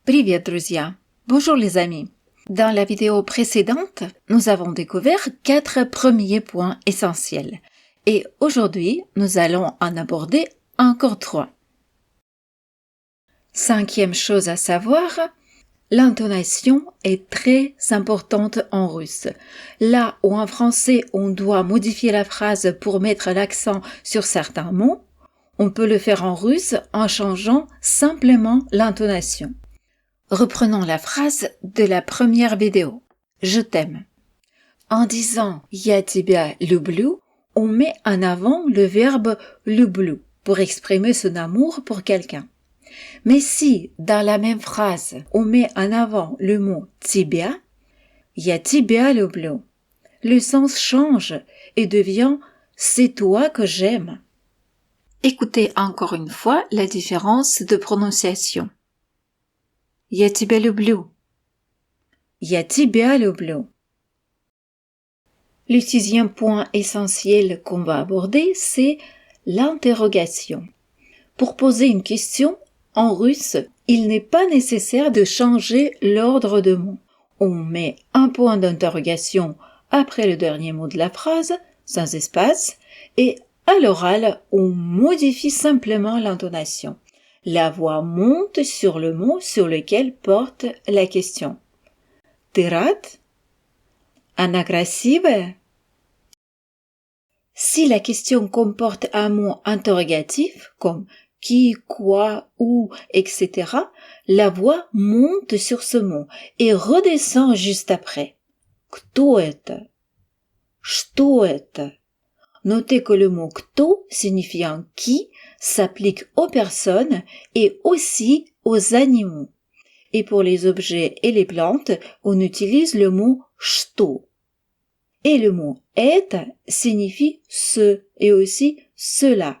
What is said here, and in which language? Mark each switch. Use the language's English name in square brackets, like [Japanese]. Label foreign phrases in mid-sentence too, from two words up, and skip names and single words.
[Russian] Привет, друзья! [French] Bonjour les amis! Dans la vidéo précédente, nous avons découvert 4 premiers points essentiels. Et aujourd'hui, nous allons en aborder encore 3. Cinquième chose à savoir, l'intonation est très importante en russe. Là où en français on doit modifier la phrase pour mettre l'accent sur certains mots, on peut le faire en russe en changeant simplement l'intonation. Reprenons la phrase de la première vidéo. Je t'aime. En disant [Russian] «Я тебя люблю», [French] on met en avant le verbe «люблю» pour exprimer son amour pour quelqu'un. Mais si, dans la même phrase, on met en avant le mot «тебя», [Russian] «Я тебя люблю», [French] le sens change et devient «c'est toi que j'aime». Écoutez encore une fois la différence de prononciation. [Russian] Я тебя люблю. Я тебя люблю. [French] Le sixième point essentiel qu'on va aborder, c'est l'interrogation. Pour poser une question, en russe, il n'est pas nécessaire de changer l'ordre de mots. On met un point d'interrogation après le dernier mot de la phrase, sans espace, et à l'oral, on modifie simplement l'intonation. La voix monte sur le mot sur lequel porte la question. [Russian] Ты рад? Она красивая? [French] Si la question comporte un mot interrogatif, comme qui, quoi, où, etc., la voix monte sur ce mot et redescend juste après. [Russian] Кто это? Что это? [French] Notez que le mot кто, signifiant qui, s'applique aux personnes et aussi aux animaux. Et pour les objets et les plantes, on utilise le mot что. Et le mot это signifie ce et aussi cela.